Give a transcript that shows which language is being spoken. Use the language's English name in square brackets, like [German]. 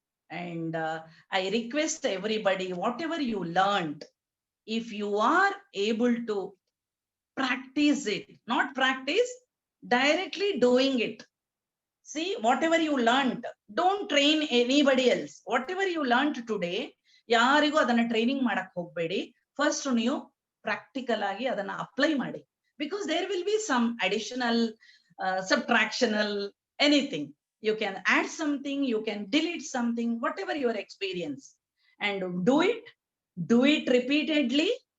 [English] And I request everybody, whatever you learned, if you are able to practice it, not practice, directly doing it. See, whatever you learned, don't train anybody else. Whatever you learned today, [Kannada] ಯಾರಿಗೂ ಅದನ್ನ training ಮಾಡಕ್ ಹೋಗ್ಬೇಡಿ. First ನೀವು practical ಆಗಿ ಅದನ್ನ apply ಮಾಡಿ, [English] because there will be some additional, subtractional, anything. you can add something, you can delete something, whatever your experience, and do it repeatedly.